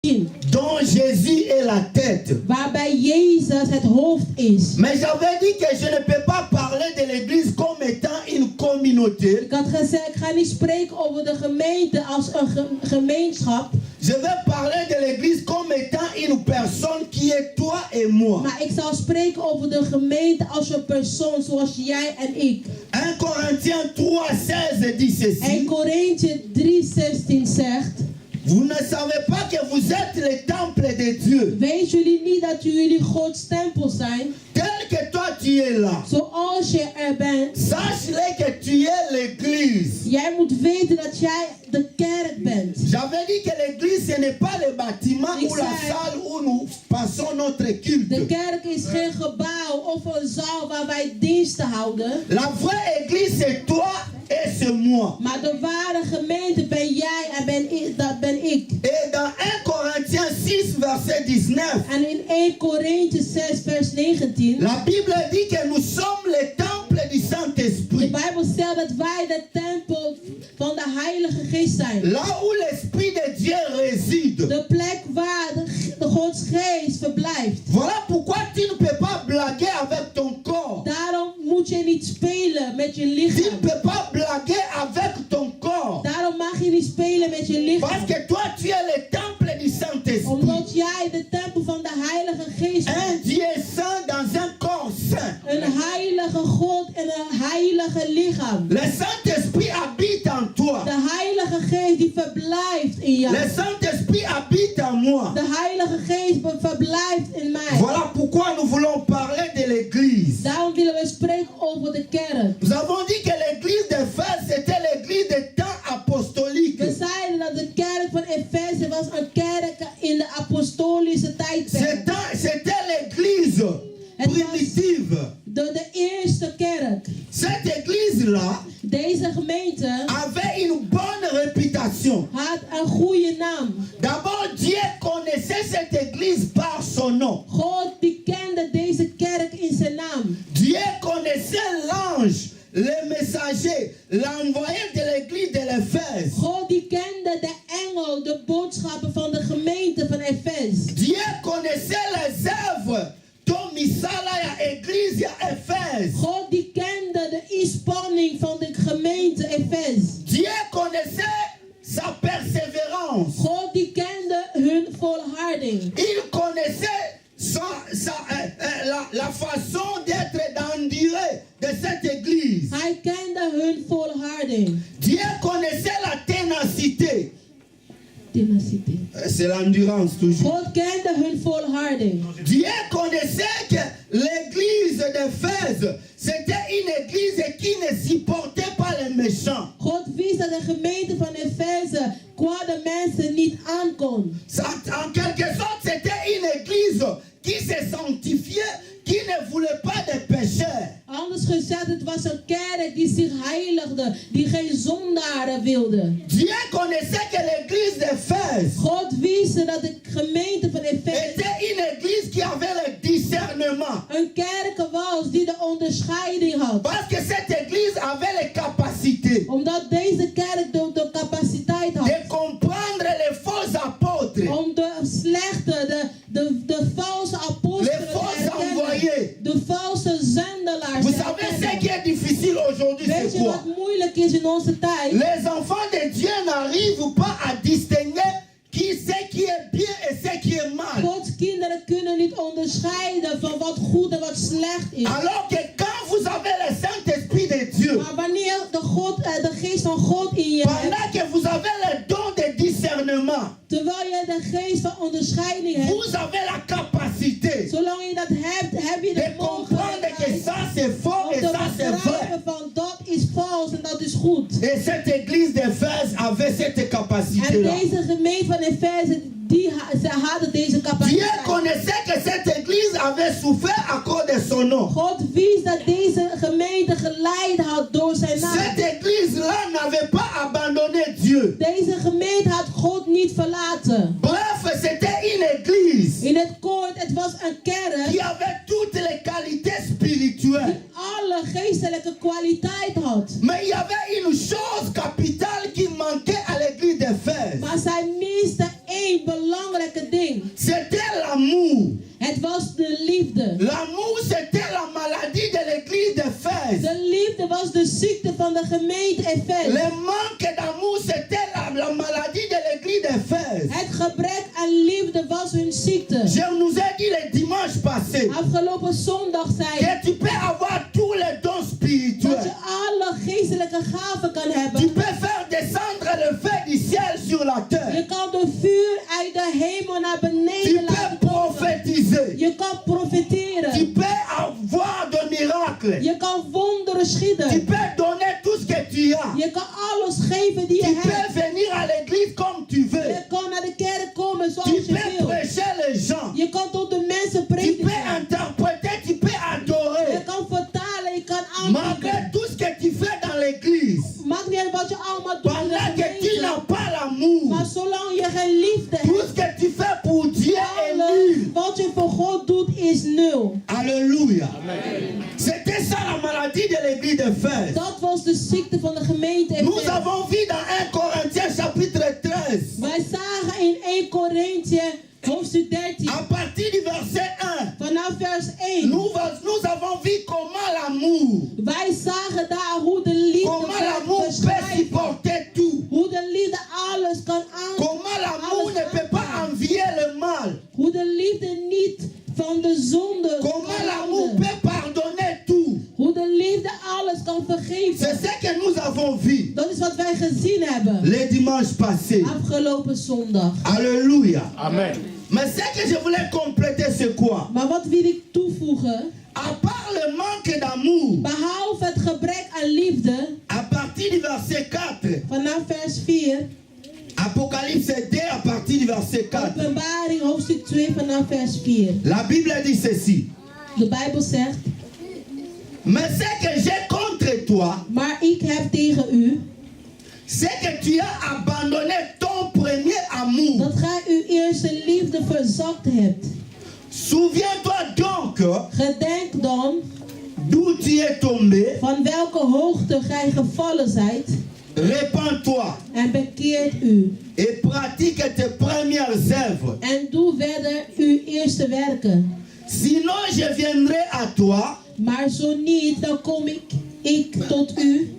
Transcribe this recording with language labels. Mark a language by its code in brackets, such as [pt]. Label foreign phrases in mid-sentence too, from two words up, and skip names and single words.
[fr] dont Jésus est la tête. [nl] Waarbij Jezus het hoofd is. [fr] Mais j'avais dit que je ne peux pas parler de l'église comme étant une communauté. [nl] Ik had gezegd, ik ga niet spreken over de gemeente als een gemeenschap. [fr] Je vais parler de l'église comme étant une personne qui est toi et moi. [nl] Maar ik zal spreken over de gemeente als een persoon zoals jij en ik. [fr] 1 Corinthiens 3:16 dit ceci. [nl] 1 Korinthe 3:16 zegt. [fr] Vous ne savez pas que vous êtes le temple de Dieu. [nl] Weet jullie niet dat jullie Gods tempel zijn? [fr] Tel que toi tu es là. [nl] Zoals je er bent. [fr] Sache-le que tu es l'église. [nl] Jij moet weten dat jij de kerk bent. [fr] J'avais dit que l'église ce n'est pas le bâtiment ou la salle où nous passons notre culte. [nl] De kerk is geen gebouw of een zaal waar wij diensten houden. [fr] La vraie église c'est toi et c'est moi. [nl] Maar de ware gemeente ben jij en dat ben ik. [fr] Et dans 1 Corinthiens 6 verset 19. [nl] En in 1 Korinthe 6 vers 19. [fr] La Bible dit que nous sommes le temple du Saint-Esprit. [nl] De Bijbel stelt dat wij de tempel van de Heilige Geest zijn. [fr] Là où l'Esprit de Dieu réside. [nl] De plek waar de Gods Geest verblijft. [fr] Voilà pourquoi tu ne peux pas blaguer avec ton corps. [nl] Daarom moet je niet spelen met je lichaam. [fr] Tu ne peux pas blaguer avec ton corps. [nl] Daarom mag je niet spelen met je lichaam. [fr] Parce que toi tu es le temple du Saint-Esprit. [nl] Omdat jij de tempel van de Heilige Geest bent. [fr] Un Dieu saint dans un corps saint. [nl] Een heilige God en een heilige lichaam. [fr] Le Saint-Esprit habite en toi. [nl] De Heilige Geest die verblijft in jou. [fr] Le Saint-Esprit habite en moi. [nl] De Heilige Geest verblijft in mij. [fr] Voilà pourquoi nous voulons parler de l'église. [nl] Daarom willen we spreken over de kerk. [fr] Nous avons dit que l'église d'Éphèse c'était l'église des temps apostoliques. [nl] We zeiden dat de kerk van Efeze was een kerk in de apostolische tijdperk. [fr] C'était l'église primitive. [nl] De eerste kerk. [fr] Cette église-là [nl] Deze gemeente [fr] avait une bonne réputation. [nl] had een goede naam. [fr] D'abord, Dieu connaissait cette église par son nom. [nl] God die kende deze kerk in zijn naam. [fr] Dieu connaissait l'ange, le messager, l'envoyé de l'église de l'Éphèse. [nl] God die kende de engel, de boodschappen van de gemeente van Efeze. [fr] Dieu connaissait les œuvres dont [ln] misala ya église ya Éphèse. [nl] God die kende de inspanning van de gemeente Efeze. [fr] Dieu connaissait sa persévérance. [nl] God die kende hun volharding. [fr] Il connaissait la façon d'être d'endurer de cette église. [nl] Hij kende hun volharding. [fr] Dieu connaissait la ténacité. [nl] Ténacité. [fr] C'est l'endurance toujours. [nl] God kende hun volharding. [fr] Dieu connaissait que l'église d'Éphèse, c'était une église qui ne supportait pas les méchants. [nl] God wist dat de gemeente van Efeze kwade mensen niet aankon. [fr] En quelque sorte, c'était une église qui se sanctifiait, qui ne voulait pas de pécheurs. [nl] Anders gezegd, het was een kerk die zich heiligde, die geen zondaren wilde. [fr] Dieu connaissait que l'église d'Éphèse [nl] God wist dat de gemeente van Efeze [fr] était une église qui avait le discernement. [nl] een kerk was die de onderscheiding had. [fr] Parce que cette église avait les capacités [nl] Omdat deze kerk de capaciteit had. [fr] de comprendre les faux apôtres, [nl] Om de slechte, de valse apostelen [fr] les [nl] te [fr] faux [nl] herkennen. [fr] envoyés. [nl] De valse zendelaars [fr] Vous [nl] te [fr] savez ce [nl] herkennen. [fr] qui est difficile aujourd'hui, [nl] Weet [fr] c'est [nl] je [fr] quoi? [nl] wat moeilijk is in onze tijd? [fr] Les enfants de Dieu n'arrivent pas à distinguer ce qui est bien et ce qui est mal. [nl] Gods kinderen kunnen niet onderscheiden van wat goed en wat slecht is. [fr] Alors que quand vous avez le Saint-Esprit de Dieu, [nl] Maar wanneer de geest van God in je hebt, [fr] pendant que vous avez le don de discernement, [nl] terwijl je de geest van onderscheiding hebt, [fr] vous avez la capacité [nl] zolang je dat hebt, heb je [fr] de [nl] de [fr] comprendre que [nl] mogelijkheid [fr] ça c'est faux [nl] om [fr] et [nl] te [fr] ça c'est vrai. [nl] begrijpen van dat is vals en dat is goed. [fr] Et cette église d'Éphèse avait cette [nl] En [fr] capacité-là. [nl] deze gemeente van Efeze, ze hadden deze [fr] Dieu [nl] capaciteit. [fr] connaissait que cette église avait souffert à cause de son nom. [nl] God wist dat deze gemeente geleid had door zijn naam. [fr] Cette église-là n'avait pas abandonné Dieu. [nl] Deze gemeente had God niet verlaten. [fr] Bref, c'était une église [nl] In het kort, het was een kerk [fr] qui avait toutes les qualités spirituelles. [nl] die alle geestelijke kwaliteit had. [fr] Mais il y avait une chose capitale qui manquait à l'église d'Éphèse. [nl] Maar zij miste één belangrijke ding. [fr] C'était l'amour. [nl] Het was de liefde. [fr] L'amour, c'était la maladie de l'église d'Éphèse. [nl] De liefde was de ziekte van de gemeente Efeze. [fr] Le manque d'amour, c'était la maladie de l'église d'Éphèse. [nl] Het gebrek aan liefde was hun ziekte. [fr] Je nous ai dit le dimanche passé [nl] Afgelopen zondag zei ik [fr] que tu peux avoir tous les dons [nl] dat [fr] spirituels. [nl] je alle geestelijke gaven kan [fr] Tu [nl] hebben. [fr] peux faire descendre le feu du ciel sur la [nl] Je [fr] terre. [nl] kan de vuur uit de hemel naar [fr] Tu [nl] beneden [fr] peux [nl] laten komen. [fr] prophétiser. [nl] Je kan [fr] Tu [nl] profiteren. [fr] peux avoir de miracles. [nl] Je kan wonderen [fr] Tu [nl] schieden. [fr] peux donner tout ce que tu as. [nl] Je kan alles geven die [fr] Tu [nl] je [fr] peux [nl] hebt. [fr] venir à l'église comme tu veux. [nl] Je kan naar de kerk komen [fr] Tu [nl] zoals je [fr] peux [nl] wil. [fr] prêcher les gens. [nl] Je kan tot de mensen [fr] Tu peux [nl] prediken. [fr] interpréter, tu peux [nl] Je [fr] adorer. [nl] kan vertalen, je kan [fr] Malgré [nl] aanbieden. [fr] tout ce que tu fais dans l'église, [nl] Maakt niet uit wat je allemaal doet in de [fr] pendant que tu [nl] gemeente. [fr] n'as pas l'amour, [nl] Maar zolang je geen liefde [fr] tout [nl] hebt, [fr] ce que tu fais pour Dieu est [nl] alles [fr] nul. [nl] wat je voor God doet is nul. [fr] Alléluia. C'était ça la maladie de l'église d'Éphèse. [nl] Dat was de ziekte van de gemeente [fr] Nous [nl] Efeze. [fr] avons vu dans 1 Corinthiens chapitre 13, [nl] Wij zagen in 1 Korinthe hoofdstuk 13 [fr] à partir du verset 1, [nl] vanaf vers 1. [fr] nous avons vu comment l'amour, [nl] Wij zagen daar hoe de liefde [fr] comment [nl] werd [fr] l'amour peut [nl] beschreven. [fr] supporter tout. [nl] Hoe de liefde alles kan [fr] Comment l'amour ne peut pas envier le mal. [nl] Hoe de liefde niet van de zonde [fr] Comment [nl] kan [fr] l'amour [nl] houden. [fr] peut pardonner tout. [nl] Hoe de liefde alles kan [fr] C'est [nl] vergeven. [fr] ce que nous avons vu [nl] Dat is wat wij gezien hebben [fr] les dimanches passés. [nl] afgelopen zondag. [fr] Alléluia. Amen. Mais ce que je voulais compléter, c'est quoi? [nl] Maar wat wil ik toevoegen? [fr] À part le manque d'amour, [nl] Behalve het gebrek aan liefde, [fr] à partir du verset 4, [nl] vanaf vers 4, [fr] Apocalypse 2 à partir du verset 4, [nl] Openbaring hoofdstuk 2 vanaf vers 4. [fr] la Bible dit ceci. [nl] De Bijbel zegt, [fr] Mais ce que j'ai contre toi, [nl] maar ik heb tegen u [fr] c'est que tu as abandonné ton premier amour. [nl] dat gij uw eerste liefde verzakt hebt. [fr] Souviens-toi donc [nl] Gedenk dan [fr] d'où tu es tombé, [nl] van welke hoogte gij gevallen zijt [fr] répands-toi [nl] en bekeert u. [fr] et pratique tes premières œuvres. [nl] En doe verder uw eerste werken. [fr] Sinon, je viendrai à toi [nl] Maar zo niet, dan kom ik tot u